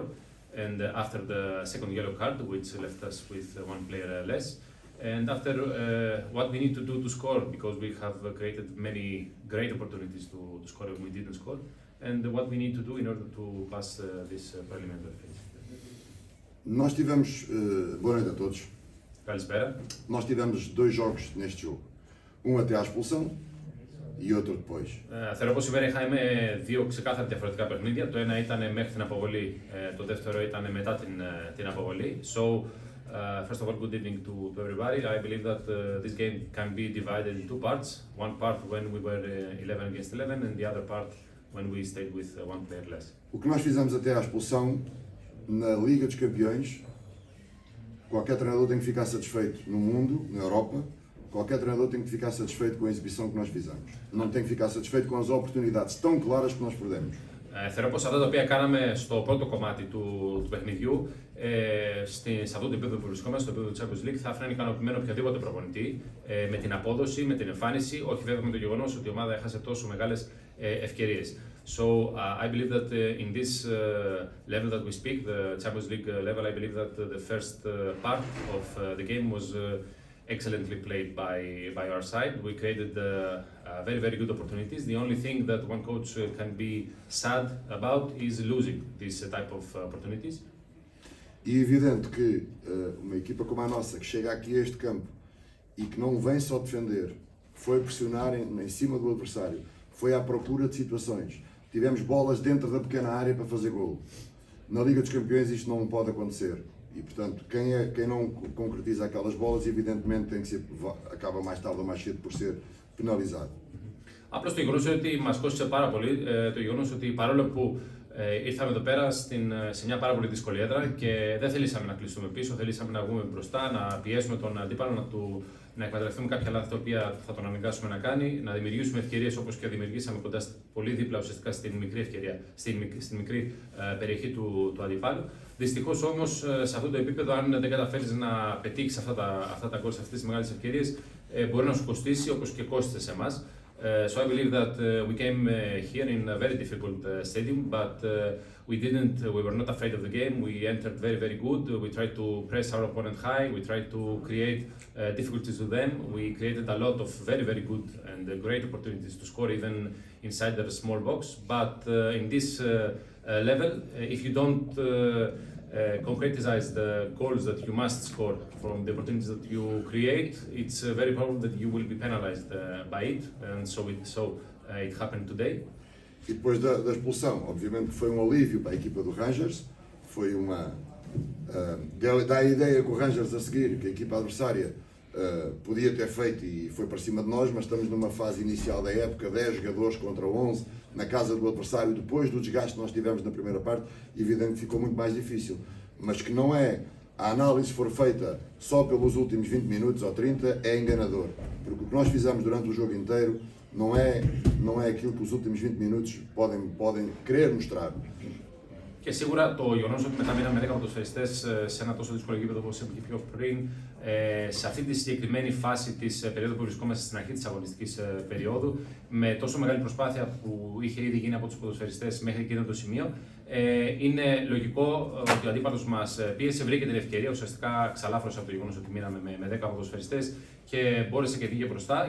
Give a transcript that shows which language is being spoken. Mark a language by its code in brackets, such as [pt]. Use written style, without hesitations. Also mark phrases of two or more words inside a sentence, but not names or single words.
[en] And after the second yellow card, which left us with one player less, and after what we need to do to score, because we have created many great opportunities to score and we didn't score, and what we need to do in order to pass this preliminary phase. [pt] Nós tivemos, boa noite a todos. [el] Καλησπέρα. [pt] Nós tivemos dois jogos neste jogo. Um até à expulsão e outro depois. [el] Θεωρώ πως σήμερα είχαμε δύο ξεκάθαρα διαφορετικά παιχνίδια. Το ένα ήταν μέχρι την αποβολή, το δεύτερο ήταν μετά την αποβολή. [en] So, first of all, good evening to everybody. I believe that this game can be divided in two parts. One part when we were 11 against 11 and the other part when we stayed with one player less. [pt] O que nós fizemos até à expulsão na Liga dos Campeões, qualquer treinador tem que ficar satisfeito no mundo, na Europa. Qualquer treinador tem que ficar satisfeito com a exibição que nós fizemos. Não tem que ficar satisfeito com as oportunidades tão claras que nós perdemos. [el] Θεωρώ πως αυτά τα οποία κάναμε στο πρώτο κομμάτι του παιχνιδιού, σε αυτό το επίπεδο που βρισκόμαστε, στο επίπεδο του Champions League, θα έφεραν ικανοποιημένο οποιοδήποτε προπονητή με την απόδοση, με την εμφάνιση, όχι βέβαια με το γεγονός ότι η ομάδα έχασε τόσο μεγάλες ευκαιρίες. [en] So I believe that in this level that we speak, the Champions League level, I believe that the first part of the game was excellently played by our side. We created very good opportunities. The only thing that one coach can be sad about is losing this type of opportunities. [pt] E é evidente que uma equipa como a nossa, que chega aqui a este campo e que não vem só defender, foi pressionar em cima do adversário, foi à procura de situações. Tivemos bolas dentro da pequena área para fazer golo. Na Liga dos Campeões isto não pode acontecer. E, portanto, quem não concretiza aquelas bolas, evidentemente, acaba mais tarde ou mais cedo por ser penalizado. [el] Απλώς το γεγονός ότι μας κόστησε πάρα πολύ, το γεγονός ότι παρόλο που ήρθαμε εδώ πέρα σε μια πάρα πολύ δύσκολη έδρα και δεν θελήσαμε να κλειστούμε πίσω, θελήσαμε να βγούμε μπροστά, να πιέσουμε τον αντίπαλο, να εκμεταλλευτούμε κάποια λάθη τα οποία θα τον αναγκάσουμε να κάνει, να δημιουργήσουμε ευκαιρίες όπως και δημιουργήσαμε κοντά πολύ δίπλα ουσιαστικά στην μικρή ευκαιρία, στην μικρή περιοχή του αντιπάλου. Δυστυχώς όμως σε αυτό το επίπεδο, αν δεν καταφέρεις να πετύχεις αυτά τα γκολ σε αυτές τις μεγάλες ευκαιρίες, μπορεί να σου κοστίσει όπως και κόστησε σε εμάς. [en] So I believe that we came here in a very difficult stadium, but we were not afraid of the game. We entered very good. We tried to press our opponent high. We tried to create difficulties to them. We created a lot of very good and great opportunities to score even inside the small box. But in this level, if you don't concretize the goals that you must score from the opportunities that you create, it's very probable that you will be penalized by it, and so it happened today. [pt] E depois da expulsão, obviamente que foi um alívio para a equipa do Rangers, foi dá a ideia que o Rangers a seguir, que a equipa adversária podia ter feito e foi para cima de nós, mas estamos numa fase inicial da época, 10 jogadores contra 11, na casa do adversário, depois do desgaste que nós tivemos na primeira parte, evidente que ficou muito mais difícil, mas que não é, a análise for feita só pelos últimos 20 minutos ou 30, é enganador, porque o que nós fizemos durante o jogo inteiro não é aquilo que os últimos 20 minutos podem querer mostrar. [el] Και σίγουρα το γεγονός ότι μετά μείναμε 10 ποδοσφαιριστές σε ένα τόσο δύσκολο γήπεδο όπως είπα και πιο πριν, σε αυτή τη συγκεκριμένη φάση της περίοδου που βρισκόμαστε στην αρχή της αγωνιστικής περίοδου, με τόσο μεγάλη προσπάθεια που είχε ήδη γίνει από τους ποδοσφαιριστές μέχρι εκείνο το σημείο, είναι λογικό ότι ο αντίπαλος μας πίεσε, βρήκε την ευκαιρία, ουσιαστικά ξαλάφρωσε από το γεγονός ότι μείναμε με 10 ποδοσφαιριστές και μπόρεσε και πήγε μπροστά.